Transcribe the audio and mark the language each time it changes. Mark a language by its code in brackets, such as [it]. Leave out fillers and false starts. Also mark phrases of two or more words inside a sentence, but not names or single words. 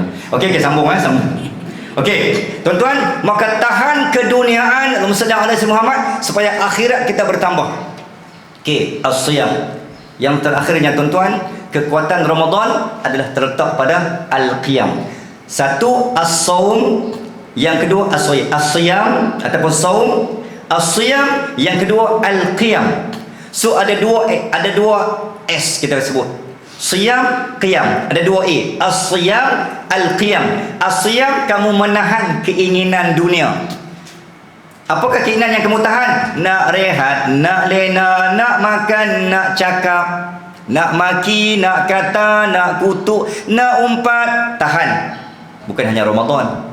[ms] Okey, sambung. Okey tuan-tuan, maka tahan keduniaan, [ar] اللهم صل على محمد, [ms] supaya akhirat kita bertambah. Okey, as-siyam. Yang terakhirnya tuan-tuan, kekuatan Ramadan adalah terletak pada al-qiyam. Satu as-saum, yang kedua as-siyam ataupun saum. As-siyam, yang kedua al-qiyam. So ada dua S kita sebut. [ar] صيام، قيام. [ms] Ada 2 A. [ar] الصيام، القيام. [ms] As-siyam, kamu menahan keinginan dunia. Apakah keinginan yang kamu tahan? Nak rehat, nak lena, nak makan, nak cakap, nak maki, nak kata, nak kutuk, nak umpat. Tahan. Bukan hanya Ramadan.